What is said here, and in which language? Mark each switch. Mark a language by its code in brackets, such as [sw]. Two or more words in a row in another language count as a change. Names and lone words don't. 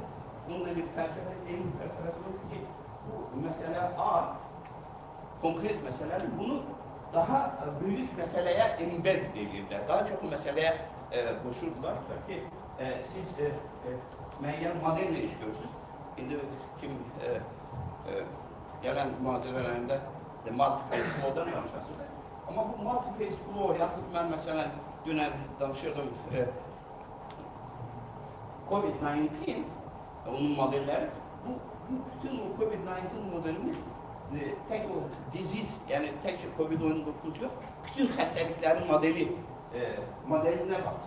[az] Bununla bir fəlsəfə, elm fəlsəfəsi yoxdur ki, bu məsələ konkret məsələdir. Bunu daha böyük məsələyə embed edirlər. Daha çox məsələyə qoşurdular ki, siz müəyyən modelle iş görürsünüz. İndi kim gələn mühazirələrində [en] multi-phase flow- [az] dan danışasınız. Amma bu [en] multi-phase flow, [az] yaxud mən məsələn dünən danışırdım COVID-19, onun modelləri, bütün o COVID-19 modelini tək o disease, yəni tək COVID-19 yox, bütün xəstəliklərin modelinə baxırsınız.